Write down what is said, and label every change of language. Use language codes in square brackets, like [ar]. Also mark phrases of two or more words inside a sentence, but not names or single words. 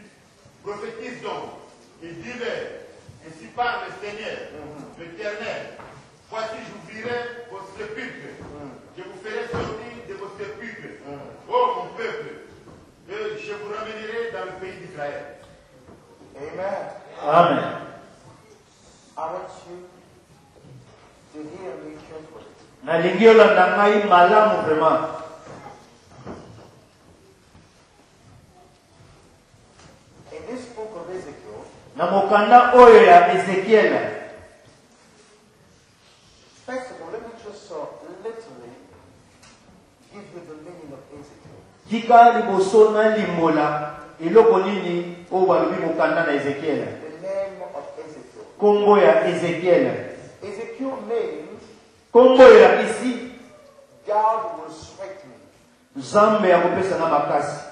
[fr] Prophétise donc et dis-leur, ainsi parle le Seigneur, l'Éternel. Voici, j'ouvrirai vos sépulcres. Je vous ferai sortir de vos sépulcres. Oh mon peuple, et je vous ramènerai dans le pays d'Israël. Amen. Amen. [en] I want you to hear me carefully. [ln] Na lingi yolanda ngai malamu vraiment. [en] In this book of Ezekiel, [ln] Na mokanda oyo ya Ezekiel. [en] first of all, let me just literally give you the meaning of Ezekiel. [ln] Tika liboso na limbola eloko nini oyo balobi mokanda na Ezekiel. [en] The name of Ezekiel. [ln] Kombo ya Ezekiel. [en] Ezekiel means [ln] Kombo ya isi [en] God will strengthen. [ln] Nzambe ya kopesa na makasi.